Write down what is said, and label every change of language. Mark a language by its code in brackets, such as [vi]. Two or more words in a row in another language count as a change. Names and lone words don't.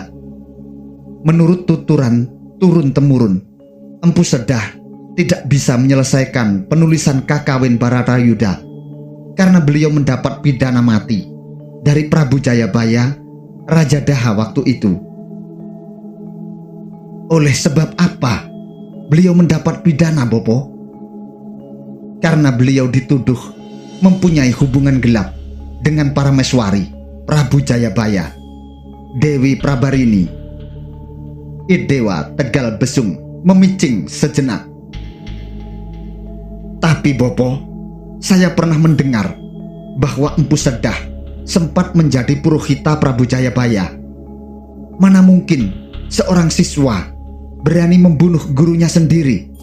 [id] Menurut tuturan turun-temurun, Empu Sedah tidak bisa menyelesaikan penulisan kakawin Baratayuda karena beliau mendapat pidana mati dari Prabu Jayabaya, Raja Daha waktu itu. Oleh sebab apa beliau mendapat pidana, Bopo? Karena beliau dituduh mempunyai hubungan gelap dengan para meswari Prabu Jayabaya, Dewi Prabarini. Idewa Tegal Besung memicing sejenak. Tapi Bopo, saya pernah mendengar bahwa Empu Sedah sempat menjadi purohita Prabu Jayabaya. Mana mungkin seorang siswa berani membunuh gurunya sendiri?